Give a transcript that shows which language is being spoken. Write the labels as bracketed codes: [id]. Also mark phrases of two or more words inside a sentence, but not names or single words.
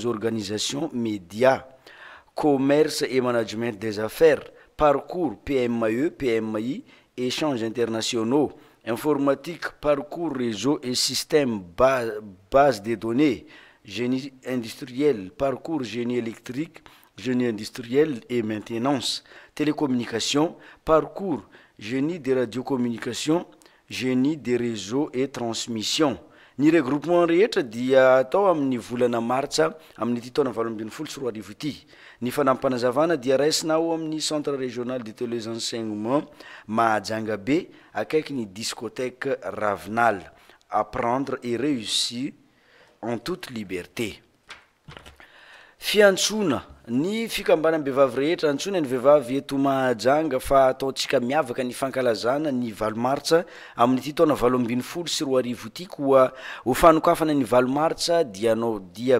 [fr] organisations médias, commerce et management des affaires, parcours PME, PMI, échanges internationaux, informatique, parcours réseau et système base de données, génie industriel, parcours génie électrique, génie industriel et maintenance, télécommunication, parcours génie des radiocommunications, génie des réseaux et transmission, [mg] ny regroupement rehetra dia atao amin'ny volana martsa amin'ny ity taona 2024 ity ny fanampanazavana dia raisinao amin'ny centre régional de téléenseignement Mahajanga be akaiky ny discothèque Ravinal [fr] apprendre et réussir en toute liberté. [mg] Fiantsona ny fikambanam-behivavy rehetra antsona ny vehivavy eto Mahajanga fa ataontsika miavaka ny fankalazana ny valomartsa amin'ny taona 2024 ity koa ho fanokafana ny valomartsa dia anao dia